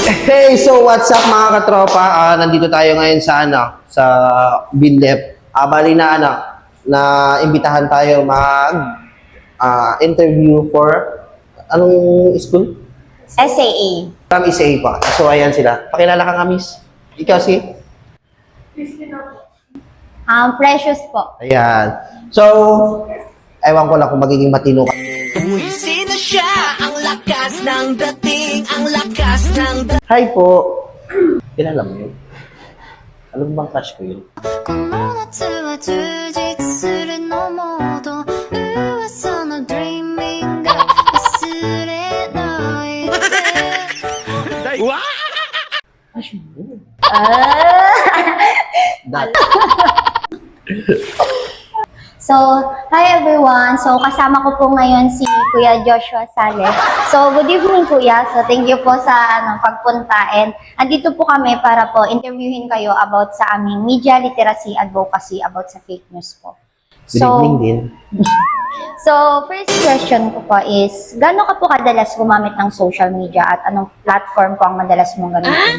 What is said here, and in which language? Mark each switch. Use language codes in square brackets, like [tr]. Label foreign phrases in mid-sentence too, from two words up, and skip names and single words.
[en] Hey, so what's up [tl] mga katropa? Nandito tayo ngayon sa sa Binlep. Bali na na imbitahan tayo mag interview for anong school? SAA. From SAA pa. So ayan sila. Pakilala ka nga, miss. Ikaw si? Precious po. Ayan. So, ewan ko lang kung magiging matino ka. Uy, sino siya? Ang lakas ng dating, ang lakas ng Hi po. Kilala mo yun? Alam mo bang crush ko yun? [ja] この夏は充実するのモード噂の Dreaming が忘れないで [tl] Crush mo. [en] Ah! So, hi everyone. [tl] So, kasama ko po ngayon si Kuya Joshua Sale. So, [en] good evening [tl] Kuya. So, [en] thank you [tl] po sa pagpunta. And andito po kami para po interviewin kayo about sa aming [en] media literacy advocacy [tl] about sa [en] fake news [tl] po. [en] Good evening din. [tl] So, [en] first question [tl] ko po is, gaano ka po kadalas gumamit ng [en] social media [tl] at anong platform po ang madalas mong gamitin?